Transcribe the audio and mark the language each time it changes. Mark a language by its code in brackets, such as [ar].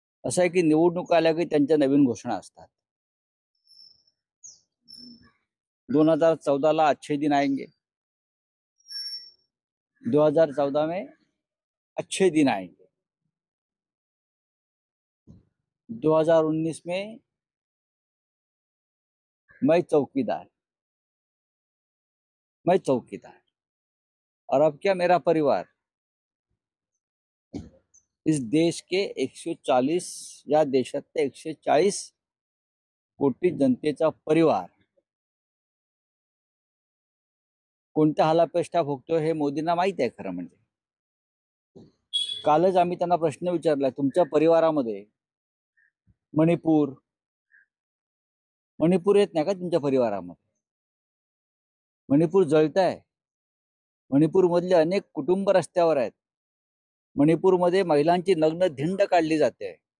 [mr] असं आहे की निवडणूक आल्या की त्यांच्या नवीन घोषणा असतात. [hi] 2014 अच्छे दिन आएंगे, 2014 में अच्छे दिन आएंगे, 2019 में मैं चौकीदार, मैं चौकीदार, और अब क्या मेरा परिवार इस देश के [mr] 140 या देशातल्या 140 कोटी जनतेचा परिवार कोणत्या हालापेष्टा भोगतोय हे मोदींना माहित आहे. खरं म्हणजे कालच आम्ही त्यांना प्रश्न विचारला, तुमच्या परिवारामध्ये मणिपूर येत नाही का? तुमच्या परिवारामध्ये मणिपूर जळत आहे. मणिपूर मधले अनेक कुटुंब रस्त्यावर आहेत. मणिपूरमध्ये महिलांची नग्न धिंड काढली जाते.